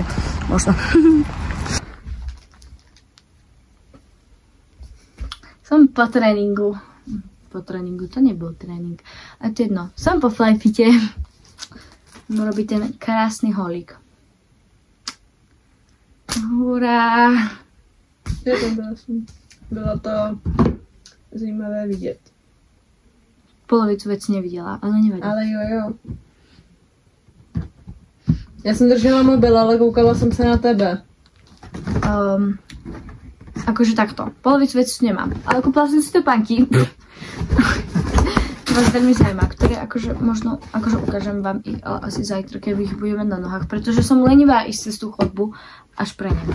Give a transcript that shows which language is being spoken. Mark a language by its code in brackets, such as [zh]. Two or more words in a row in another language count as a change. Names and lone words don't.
[sk] Možno. Som po tréningu. Po tréningu, to nebol tréning. A to jedno. Som po flyfite. Môžem robiť ten krásny haulík. Hurá. [cs] Ja tam bylo to zajímavé vidět. [sk] Polovicu veci nevidela, ale nevadí. [cs] Ale jo. Já jsem držela mobil, ale koukala jsem se na tebe. [sk] Akože takto. Polovicu veci nemám. Ale kúpila som si topánky. To vás veľmi zaujíma, ktoré akože možno, akože ukážem vám ich, ale asi zajtra, keď ich budeme na nohách, pretože som lenivá ísť cez tú chodbu až pre ne.